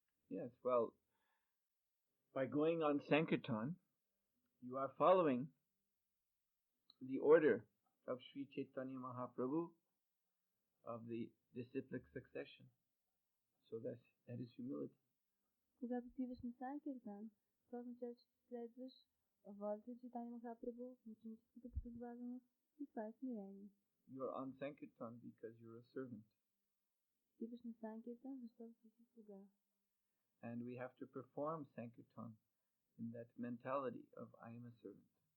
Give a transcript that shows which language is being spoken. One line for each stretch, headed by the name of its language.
English: Yes, well, by going on Sankirtan, you are following the order of Sri Chaitanya Mahaprabhu of the disciplic succession. So that is humility.
Bulgarian: Когато отиваш на Санкиртан, това означава, че следваш волята на Чайтания Махапрабху, ученическата последователност и това е смирение.
English: You are on Sankirtan because you're a servant.
Bulgarian: Отиваш на Санкиртан, защото си слуга.
English: And we have to perform Sankirtan in that mentality of I am a servant.